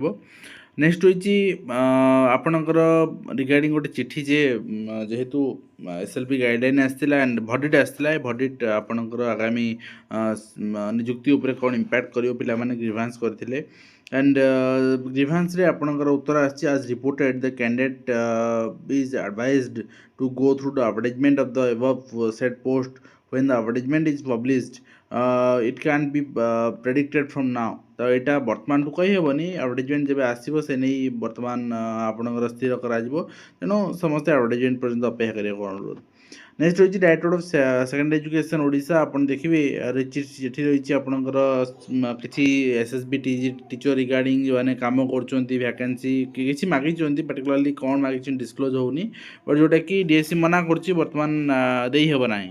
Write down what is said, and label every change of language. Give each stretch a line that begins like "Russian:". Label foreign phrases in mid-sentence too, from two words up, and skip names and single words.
Odia: ନେକ୍ସଟ ରହିଛି ଆପଣଙ୍କର ରିଗାର୍ଡ଼ିଂ ଗୋଟେ ଚିଠି ଯେ ଯେହେତୁ SLP ଗାଇଡ଼ଲାଇନ୍ ଆସିଥିଲା
English: and verdict
Odia: ଆସିଥିଲା, ଏ ଭଡ଼ିଟ୍ ଆପଣଙ୍କର ଆଗାମୀ ନିଯୁକ୍ତି ଉପରେ କ'ଣ ଇମ୍ପାକ୍ଟ କରିବ, ପିଲାମାନେ ଗ୍ରିଭାନ୍ସ କରିଥିଲେ। ଆଣ୍ଡ ଗ୍ରିଭାନ୍ସରେ ଆପଣଙ୍କର ଉତ୍ତର ଆସିଛି।
English: as reported the candidate is advised to go through the advertisement of the above said post when the advertisement is published, it can be predicted from now।
Odia: ତ ଏଇଟା ବର୍ତ୍ତମାନଠୁ କହିହେବନି, ଆଡ଼ଭର୍ଟାଇଜମେଣ୍ଟ ଯେବେ ଆସିବ ସେ ନେଇ ବର୍ତ୍ତମାନ ଆପଣଙ୍କର ସ୍ଥିର କରାଯିବ। ତେଣୁ ସମସ୍ତେ ଆଡ଼ଭର୍ଟାଇଜମେଣ୍ଟ ପର୍ଯ୍ୟନ୍ତ ଅପେକ୍ଷା କରିବାକୁ ଅନୁରୋଧ। ନେକ୍ସଟ ରହିଛି ଡାଇରେକ୍ଟର ଅଫ୍ ସେକେଣ୍ଡାରୀ ଏଜୁକେସନ୍ ଓଡ଼ିଶା। ଆପଣ ଦେଖିବେ ଚିଠି ରହିଛି ଆପଣଙ୍କର କିଛି SSB ଟିଚର ରିଗାର୍ଡ଼ିଂ ଯେଉଁମାନେ କାମ କରୁଛନ୍ତି, ଭ୍ୟାକେନ୍ସି କିଛି ମାଗିଛନ୍ତି, ପାର୍ଟିକୁଲାରଲି କ'ଣ ମାଗିଛନ୍ତି ଡିସକ୍ଲୋଜ୍ ହେଉନି, ବଟ୍ ଯେଉଁଟାକି DSC ମନା କରୁଛି, ବର୍ତ୍ତମାନ ଦେଇହେବ ନାହିଁ।